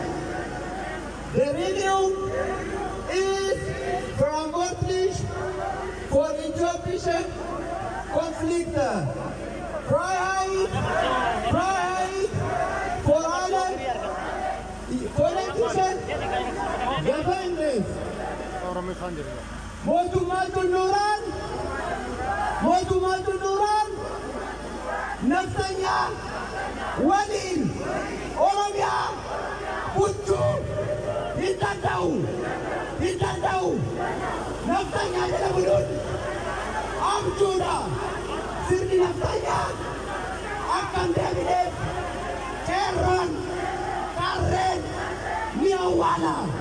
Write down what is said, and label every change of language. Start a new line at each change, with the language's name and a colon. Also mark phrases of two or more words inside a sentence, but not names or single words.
German: Die Regierung ist verantwortlich für äthiopische Konflikte. Freiheit! Freiheit für alle politischen Gefängnis!
Oromo: Mootummaatu Nuuraan naftanyaa waliin Oromiyaa bulchuu hin danda'u naftanyaa jala buluun abjuudha sirni naftanyaa akkan deebineef qeerroon qarreen ni awwaala